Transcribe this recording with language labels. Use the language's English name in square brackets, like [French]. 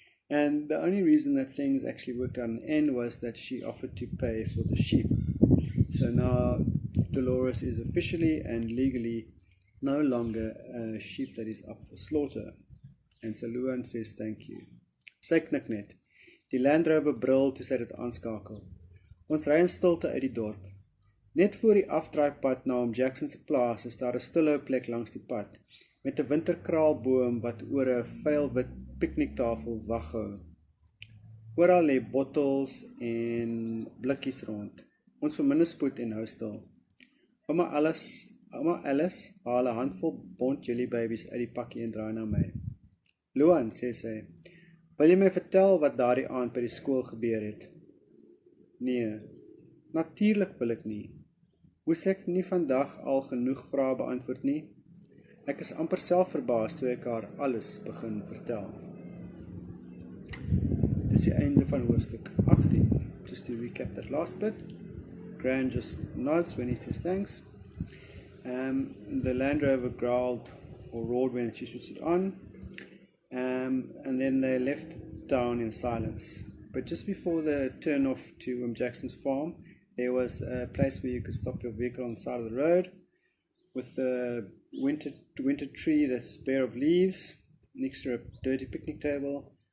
[English] And the only reason that things actually worked out in the end was that she offered to pay for the sheep. So now Dolores is officially and legally no longer a sheep that is up for slaughter. And so Luan says thank you. [Afrikaans] Sy knik net. Die Land Rover brul toe sy dit aanskakel. Ons ry in stilte uit die dorp. Net voor die afdraaipad na Jackson se plaas is daar 'n stille plek langs die pad, met 'n winterkraalboom wat oor 'n vuil wit pikniktafel waghou. Oral lê bottels en blikkies rond. Ons verminder spoed en hou stil. Ouma Alice haal 'n handvol bont jellybabies uit die pakkie en draai na my. Luan, sê sy, wil jy my vertel wat daardie aand by die skool gebeur het? Nee, natuurlik wil ek nie. Moes ek nie vandag al genoeg vrae beantwoord nie? Ek is amper self verbaas toe ek haar alles begin vertel. Dit is die einde van hoofstuk 18. [English] Just to recap that last bit. Gran just nods when he says thanks. The Land Rover growled or roared when she switched it on. And then they left town in silence. But just before the turn off to Jackson's farm, there was a place where you could stop your vehicle on the side of the road, with a winter tree that's bare of leaves, next to a dirty picnic table.